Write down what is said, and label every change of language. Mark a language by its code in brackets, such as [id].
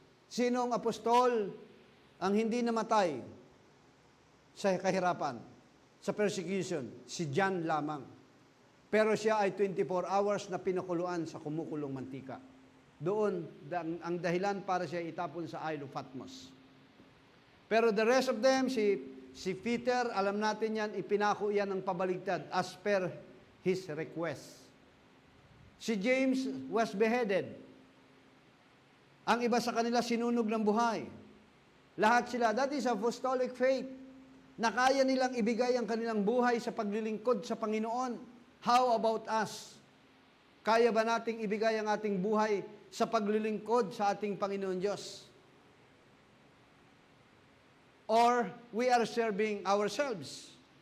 [tl] Sino ang apostol ang hindi namatay sa kahirapan, sa persecution? Si John lamang. Pero siya ay 24 hours na pinakuluan sa kumukulong mantika. Doon, ang dahilan para siya itapon sa Isle of Patmos. Pero [en] the rest of them, [tl] si Peter, alam natin yan, ipinako yan ng pabaligtad [en] as per his request. Si James was beheaded. [tl] Ang iba sa kanila sinunog ng buhay. Lahat sila, [en] that is apostolic faith, [tl] na kaya nilang ibigay ang kanilang buhay sa paglilingkod sa Panginoon. [en] How about us? [tl] Kaya ba nating ibigay ang ating buhay sa paglilingkod sa ating Panginoon Diyos? [en] Or we are serving ourselves?